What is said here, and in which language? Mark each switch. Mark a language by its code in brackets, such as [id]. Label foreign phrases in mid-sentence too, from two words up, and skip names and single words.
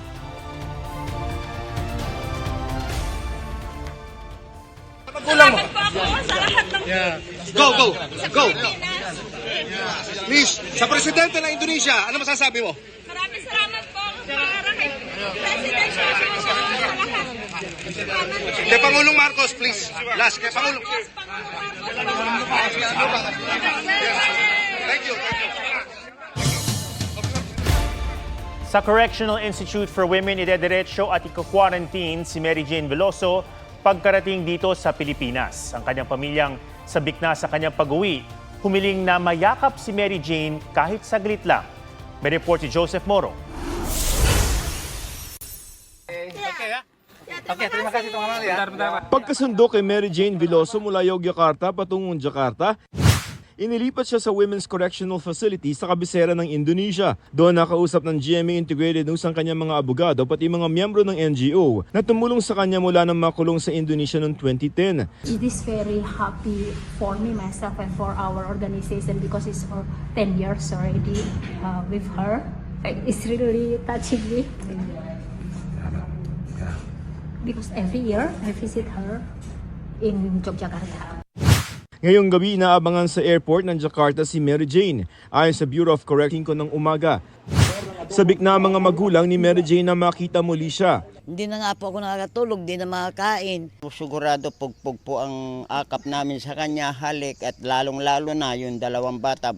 [tl] Salamat po ako sa lahat ng [en] Go! [tl] Please, sa presidente ng Indonesia, ano masasabi mo? Maraming salamat po para kay President Joshua sa lahat. Kay Pangulong Marcos, please. Last, kay Pangulong. [en] Thank you. [tl] Sa Correctional Institute for Women, idediretso at iko-quarantine si Mary Jane Veloso pagkarating dito sa Pilipinas. Ang kanyang pamilyang sabik na sa kanyang pag-uwi, humiling na mayakap si Mary Jane kahit saglit lang. May report si Joseph Moro. [id] Terima kasih teman-teman ya. [tl] Pagkasundo kay Mary Jane Veloso mula Yogyakarta patungong Jakarta, inilipat siya sa Women's Correctional Facility sa kabisera ng Indonesia. Doon nakausap ng GMA Integrated News ang kanyang mga abogado pati mga miyembro ng NGO na tumulong sa kanya mula nang makulong sa Indonesia noong 2010. [en] It is very happy for me, myself, and for our organization because it's for 10 years already with her. It's really touching me. Because every year I visit her in Yogyakarta. [tl] Ngayong gabi inaabangan sa airport ng Jakarta si Mary Jane ayon sa Bureau of Corrections ng umaga. Sabik na ang mga magulang ni Mary Jane na makita muli siya. Hindi na nga po ako nakakatulog, hindi na makakain. Sigurado pugpug po ang akap namin sa kanya, halik at lalong-lalo na yung dalawang bata.